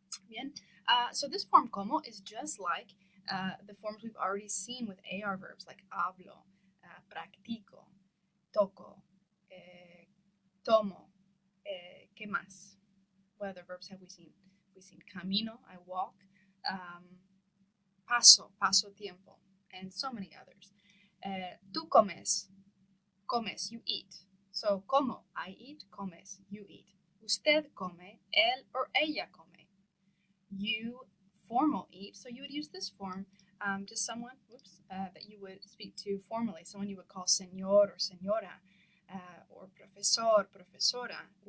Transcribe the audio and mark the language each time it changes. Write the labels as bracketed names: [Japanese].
[English] Bien. So this form como is just like the forms we've already seen with AR verbs like hablo, practico, toco, tomo, [Spanish] ¿qué más? [English] What other verbs have we seen? We've seen camino, I walk, paso tiempo, and so many others. Tú comes, you eat. So como, I eat, comes, you eat. [Spanish] Usted come, él or ella come. [English] You formal eat, so you would use this form to someone, that you would speak to formally, someone you would call señor or señora, or profesor, profesora.